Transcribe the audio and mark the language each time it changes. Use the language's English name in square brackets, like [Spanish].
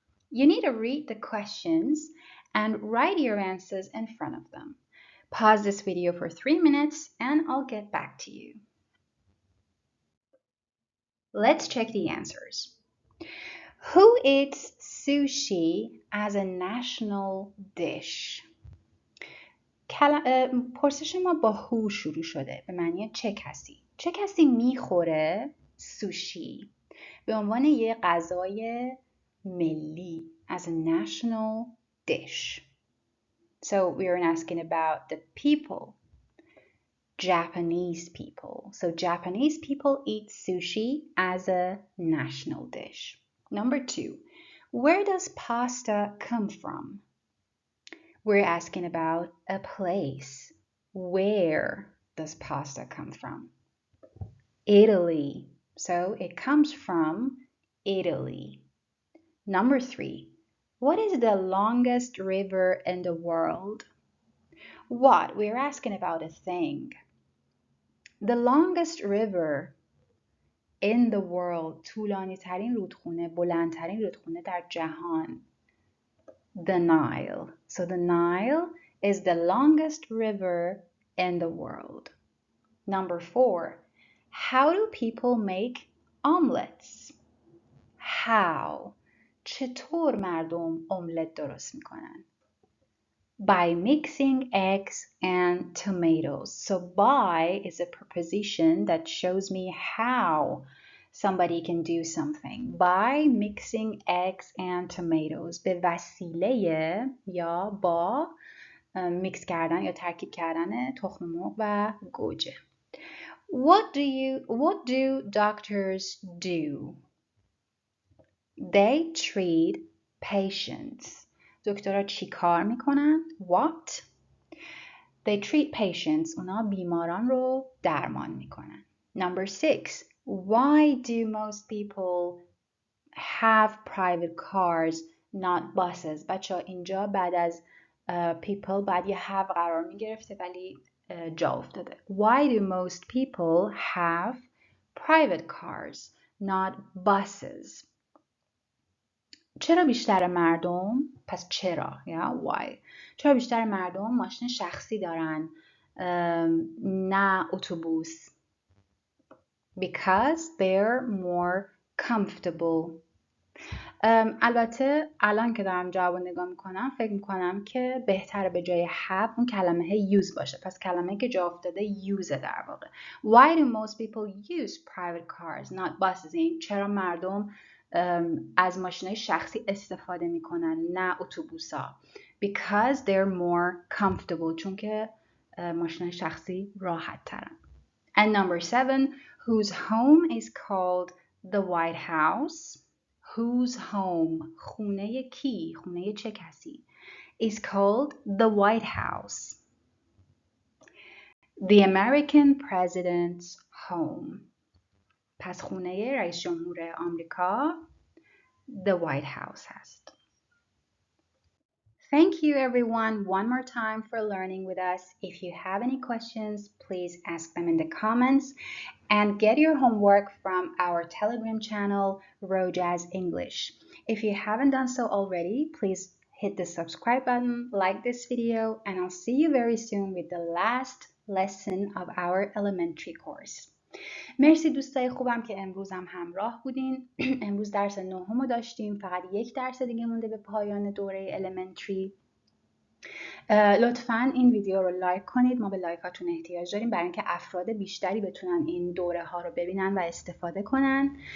[English] You need to read the questions and write your answers in front of them. Pause this video for 3 minutes and I'll get back to you. Let's check the answers. Who eats sushi as a national dish? [Persian] پرسش ما با who شروع شده به معنی چه کسی. چه کسی میخوره سوشی به عنوان یه غذای ملی [English] as a national dish. So we are asking about the people. Japanese people. So Japanese people eat sushi as a national dish. Number 2, where does pasta come from? We're asking about a place. Where does pasta come from? Italy. So it comes from Italy. Number 3, what is the longest river in the world? What? We're asking about a thing. The longest river in the world, [Persian] طولانی ترین رودخونه، بلندترین رودخونه در جهان. [English] The Nile. So the Nile is the longest river in the world. Number 4, how do people make omelets? How? [Persian] چطور مردم املت درست میکنن؟ [English] By mixing eggs and tomatoes. So by is a preposition that shows me how somebody can do something by mixing eggs and tomatoes. [Persian] به وسیله یا با میکس کردن یا ترکیب کردن تخم مرغ و گوجه. [English] What do doctors do? They treat patients. [Persian] دکترها چی کار میکنن؟ [English] What? They treat patients. [Persian] اونا بیماران رو درمان میکنن. [English] Number 6. Why do most people have private cars, not buses? [Persian] بچه ها اینجا بعد از people بعد یه have قرار میگرفته ولی جا افتاده. [English] Why do most people have private cars, not buses? [Persian] چرا بیشتر مردم؟ پس چرا؟ why؟ چرا بیشتر مردم ماشین شخصی دارن نه اتوبوس؟ [English] Because they're more comfortable. [Persian] البته الان که دارم جواب نگاه میکنم فکر میکنم که بهتره به جای have اون کلمه use باشه. پس کلمه که جا افتاده use در واقع. [English] Why do most people use private cars, not buses? [Persian] این چرا مردم از ماشینای شخصی استفاده میکنن نه اتوبوسا؟ [English] Because they're more comfortable. [Persian] چون که ماشینای شخصی راحت ترن. [English] And number 7, whose home is called the White House? Whose home? [Persian] خونه کی؟ خونه چه کسی؟ [English] Is called the White House. The American president's home. [Persian] پس خونه رئیس جمهور آمریکا the White House هست. [English] Thank you everyone one more time for learning with us. If you have any questions, please ask them in the comments and get your homework from our Telegram channel, Rojaz English. If you haven't done so already, please hit the subscribe button, like this video, and I'll see you very soon with the last lesson of our elementary course. [Persian] مرسی دوستای خوبم که امروز هم همراه بودین. امروز درس 9 رو داشتیم. فقط یک درس دیگه مونده به پایان دوره elementary. لطفاً این ویدیو رو لایک کنید. ما به لایکاتون احتیاج داریم برای اینکه افراد بیشتری بتونن این دوره ها رو ببینن و استفاده کنن.